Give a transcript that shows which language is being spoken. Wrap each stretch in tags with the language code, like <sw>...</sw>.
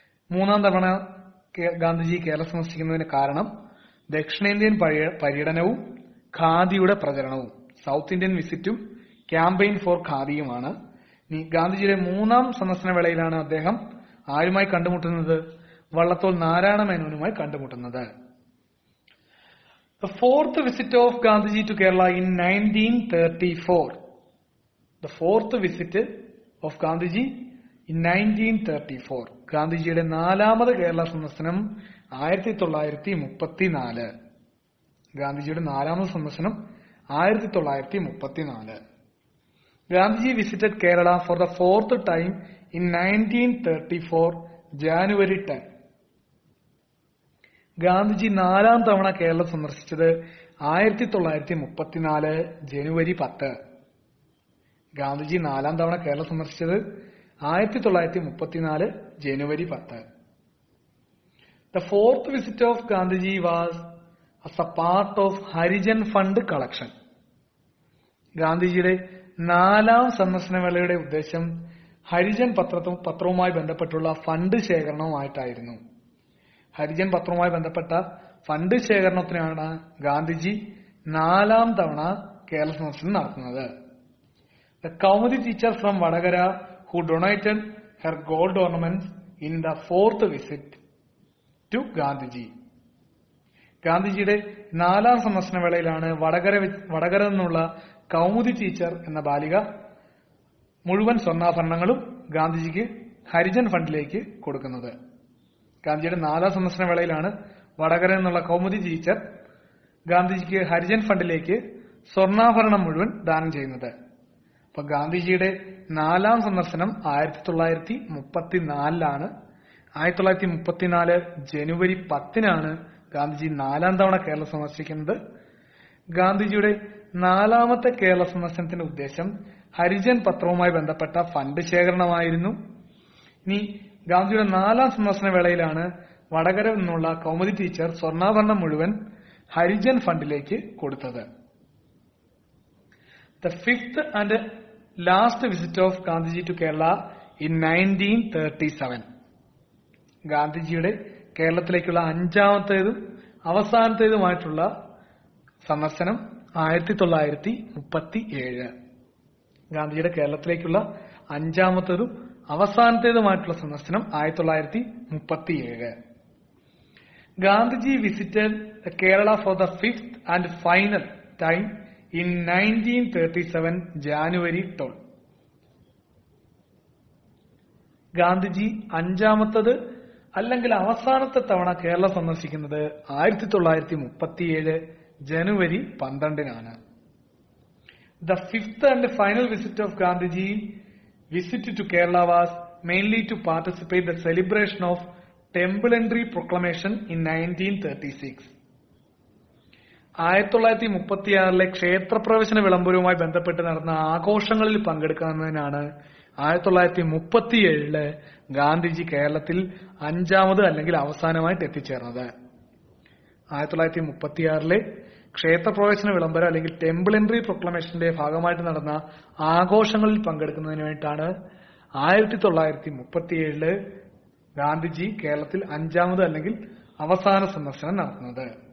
<ml>മൂന്നാം തവണ ഗാന്ധിജി കേരളം സന്ദർശിക്കുന്നതിന് കാരണം ദക്ഷിണേന്ത്യൻ പര്യടനവും ഖാദിയുടെ പ്രചരണവും,</ml> <en>South Indian വിസിറ്റും campaign for ഖാദിയുമാണ്.</en> <ml>ഗാന്ധിജിയുടെ മൂന്നാം സന്ദർശന വേളയിലാണ് അദ്ദേഹം ആരുമായി കണ്ടുമുട്ടുന്നത്? വള്ളത്തോൾ നാരായണ മേനോനുമായി കണ്ടുമുട്ടുന്നത്.</ml> <en>The fourth visit of Gandhiji to Kerala in 1934. The fourth visit of Gandhiji in 1934.</en> <ml>ഗാന്ധിജിയുടെ നാലാമത് കേരള സന്ദർശനം 1934. ഗാന്ധിജിയുടെ നാലാമത് സന്ദർശനം 1934.</ml> <en>Gandhiji visited Kerala for the fourth time in 1934, January 10.</en> <ml>Gandhiji നാലാം തവണ കേരളം സന്ദർശിച്ചത് 1934 ജനുവരി 10. ഗാന്ധിജി നാലാം തവണ കേരളം സന്ദർശിച്ചത് 1934 ജനുവരി 10.</ml> <en>The fourth visit of Gandhiji was as a part of Harijan Fund collection.</en> <ml>ഗാന്ധിജിയുടെ നാലാം സന്ദർശന വേളയുടെ ഉദ്ദേശം ഹരിജൻ പത്രവുമായി ബന്ധപ്പെട്ടുള്ള ഫണ്ട് ശേഖരണവുമായിട്ടായിരുന്നു. ഹരിജൻ പത്രവുമായി ബന്ധപ്പെട്ട ഫണ്ട് ശേഖരണത്തിനാണ് ഗാന്ധിജി നാലാം തവണ കേരള സന്ദർശനം നടത്തുന്നത്.</ml> <en>The Kaumudi teacher from Vadagara who donated her gold ornaments in the fourth visit to Gandhiji.</en> <ml>ഗാന്ധിജിയുടെ നാലാം സന്ദർശന വേളയിലാണ് വടകര നിന്നുള്ള കൗമുദി ടീച്ചർ എന്ന ബാലിക മുഴുവൻ സ്വർണ്ണാഭരണങ്ങളും ഗാന്ധിജിക്ക് ഹരിജൻ ഫണ്ടിലേക്ക് കൊടുക്കുന്നത്. ഗാന്ധിജിയുടെ നാലാം സന്ദർശന വേളയിലാണ് വടകര നിന്നുള്ള കൗമുദി ടീച്ചർ ഗാന്ധിജിക്ക് ഹരിജൻ ഫണ്ടിലേക്ക് സ്വർണ്ണാഭരണം മുഴുവൻ ദാനം ചെയ്യുന്നത്. അപ്പൊ ഗാന്ധിജിയുടെ നാലാം സന്ദർശനം 1934 1934 ജനുവരി 10 ഗാന്ധിജി നാലാം തവണ കേരളം സന്ദർശിക്കുന്നത്. ഗാന്ധിജിയുടെ നാലാമത്തെ കേരള സന്ദർശനത്തിന്റെ ഉദ്ദേശം ഹരിജൻ പത്രവുമായി ബന്ധപ്പെട്ട ഫണ്ട് ശേഖരണമായിരുന്നു. ഇനി ഗാന്ധിജിയുടെ നാലാം സന്ദർശന വേളയിലാണ് വടകര നിന്നുള്ള കൗമുദി ടീച്ചർ സ്വർണ്ണാഭരണം മുഴുവൻ ഹരിജൻ ഫണ്ടിലേക്ക് കൊടുത്തത്.</ml> <en>The fifth and last visit of Gandhiji to Kerala in 1937.</en> <ml>ഗാന്ധിജിയുടെ കേരളത്തിലേക്കുള്ള അഞ്ചാമത്തേതും അവസാനത്തേതുമായിട്ടുള്ള സന്ദർശനം 1937. ഗാന്ധിജിയുടെ കേരളത്തിലേക്കുള്ള 5ാമത്തേതും അവസാനത്തേതുമായിട്ടുള്ള സന്ദർശനം 1937.</ml> <en>Gandhiji visited Kerala for the 5th and final time in 1937 January 12.</en> <ml>Gandhiji 5ാമത്തത് അല്ലെങ്കിൽ അവസാനത്തെ തവണ കേരളം സന്ദർശിക്കുന്നത് 1937 ജനുവരി 12-നാണ്.</ml> <en>The 5th and final visit of Gandhiji visit to Kerala was mainly to participate in the celebration of Temple Entry Proclamation in 1936.</en> <ml>1936 ക്ഷേത്രപ്രവേശന വിളംബരവുമായി ബന്ധപ്പെട്ട് നടന്ന ആഘോഷങ്ങളിൽ പങ്കെടുക്കുന്നതിനാണ് 1937 ഗാന്ധിജി കേരളത്തിൽ 5ാമത് അല്ലെങ്കിൽ അവസാനമായിട്ട് എത്തിച്ചേർന്നത്. 1936 ക്ഷേത്രപ്രവേശന വിളംബരം അല്ലെങ്കിൽ ടെമ്പിൾ എൻട്രി പ്രൊക്ലമേഷന്റെ ഭാഗമായിട്ട് നടന്ന ആഘോഷങ്ങളിൽ പങ്കെടുക്കുന്നതിന് വേണ്ടിയിട്ടാണ് 1937 ഗാന്ധിജി കേരളത്തിൽ 5ാമത് അല്ലെങ്കിൽ അവസാന സന്ദർശനം നടത്തുന്നത്.</ml>